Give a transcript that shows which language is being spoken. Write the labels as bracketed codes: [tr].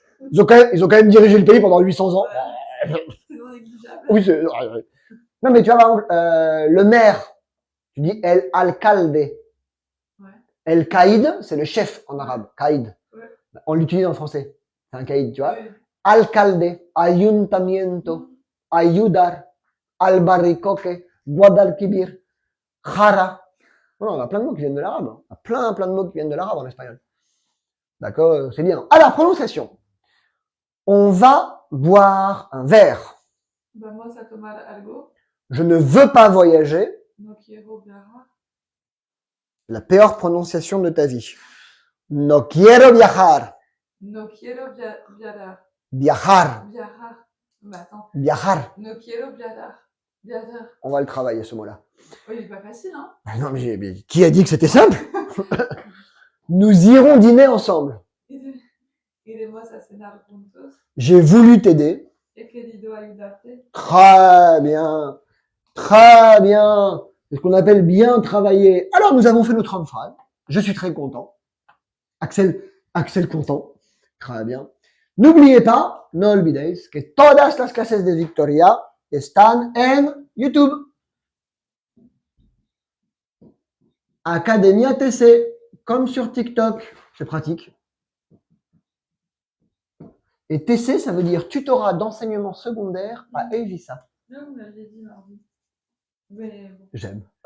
[fr] Ils ont quand même dirigé le pays pendant 800 ans. C'est non négligeable. Oui, c'est... Non, mais tu vois, par exemple, le maire, tu dis el alcalde. Ouais. El caïd, c'est le chef en arabe. Caïd. Ouais. On l'utilise en français. C'est un caïd, tu vois. Oui. [es] Alcalde, ayuntamiento, ayudar, albaricoque, guadalquivir, jara. [fr] Non, on a plein de mots qui viennent de l'arabe. On a plein de mots qui viennent de l'arabe en espagnol. D'accord, c'est bien. Alors, prononciation. On va boire un verre. Bah, moi, ça tombe algo. Je ne veux pas voyager. [es] No quiero viajar. [fr] La pire prononciation de ta vie. [es] No quiero viajar. No quiero viajar. Viajar. [fr] Viajar. Bah, attends. [es] Viajar. No quiero viajar. Viajar. [fr] On va le travailler, ce mot-là. Oh, il est pas facile, hein? Ah non, mais qui a dit que c'était simple? Nous irons dîner ensemble. [es] Iremos a cenar juntos. [fr] J'ai voulu t'aider. [es] He querido ayudarte. [fr] Très bien. Très bien. C'est ce qu'on appelle bien travailler. Alors, nous avons fait notre homme phrase. Je suis très content. Axel content. Très bien. N'oubliez pas, [es] no olvidéis, que todas las clases de Victoria están en YouTube. [fr] Academia TC, comme sur TikTok. C'est pratique. Et TC, ça veut dire tutorat d'enseignement secondaire à Evisa. Non, vous m'aviez dit mardi. Mais bon. J'aime.